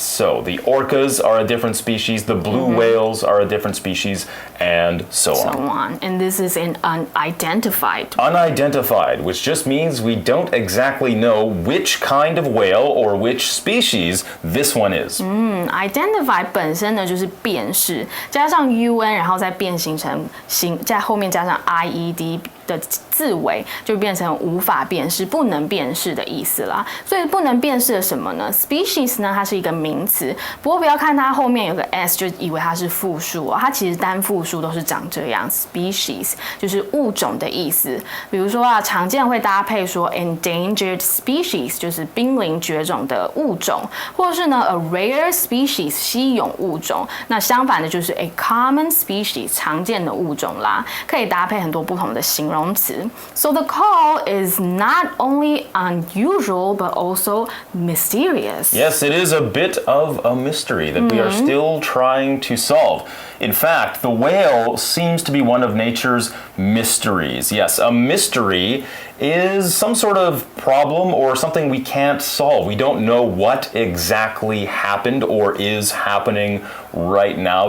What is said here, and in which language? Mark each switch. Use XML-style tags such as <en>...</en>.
<en>So the orcas are a different species, the blue whales are a different species, and so on. And this is an unidentified. Unidentified, which just means we don't exactly know which kind of whale or which species this one is.</en> <zh>Identify 本身呢就是辨识，加上 un， 然后再变形成在后面加上 ied 的字尾，就变成无法辨识、不能辨识的意思啦。所以不能辨识的什么呢 ？species 呢，它是一个名词，不过不要看它后面有个 s 就以为它是复数哦，它其实单复数都是长这样 ，species 就是物种的意思。比如说啊，常见会搭配说 endangered species 就是濒临绝种的物种，或是呢 a rare species 稀有物种。那相反的就是 a common species 常见的物种啦，可以搭配很多不同的形容词。</zh> <en>So the call is not only unusual but also mysterious. Yes, it is a bit of a mystery that we are still trying to solve. In fact, the whale seems to be one of nature's mysteries. Yes, a mystery is some sort of problem or something we can't solve. We don't know what exactly happened or is happening right now.</en>